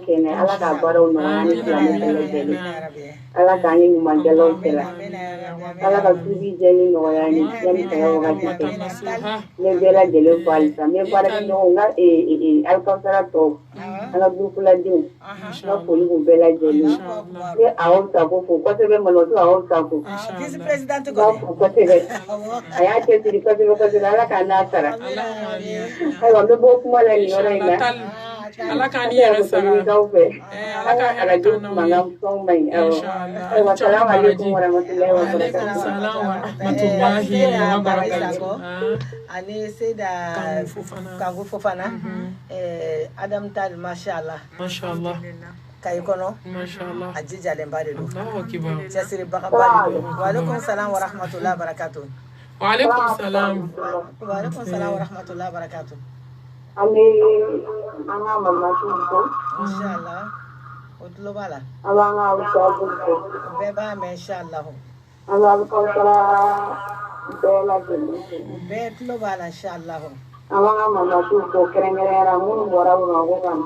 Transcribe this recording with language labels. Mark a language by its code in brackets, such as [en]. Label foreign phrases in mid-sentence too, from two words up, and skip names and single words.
[bm] kɛ n'a ye ala k'a baaraw nɔgɔya ni silamɛ bɛɛ lajɛlen ala k'an ye ɲumankɛlaw cɛla ala ka tubi jɛni nɔgɔya ni yanni saya wagati cɛ n bɛ bɛɛ lajɛlen fo halisa n bɛ baarakɛɲɔgɔnw n ka alikawusara tɔw an ka burukuladenw n ka foli b'u bɛɛ lajɛlen n bɛ Awa Sako fo kosɛbɛ Malimatu Awa Sako n b'a fo kosɛbɛ a y'a cɛsiri kosɛbɛ ala k'a n'a sara ayiwa n bɛ bɔ kuma la nin yɔrɔ in na Ala k'an yɛrɛ sara. Ala ka arajo mankan fɛnw man ɲi ayiwa [ar] السلام عليكم ورحمة الله وبركاته. سلام ورحمة الله وبركاته. [bm] Ani Seyda Kanku Fofana Adam Tal mashallah. [ar] Mashallah. [bm] Kayi kɔnɔ [ar] Mashallah. [bm] a jijalenba de don [ar] الله أكبر. [bm] cɛsiribagaba de don [ar] وعليكم السلام ورحمة الله وبركاته. وعليكم السلام. وعليكم السلام ورحمة الله وبركاته. [bm] An bɛ an ka malimatuw fo Inshallah o tulo b'a la an b'an ka Awusabugu fo o bɛɛ b'a mɛn inshallah an bɛ alikawusara bɛɛ lajɛlen fo o bɛɛ tulo b'a la inshallah an b'an ka malimatuw fo kɛrɛnkɛrɛnyara minnu bɔra Bamakɔ ka na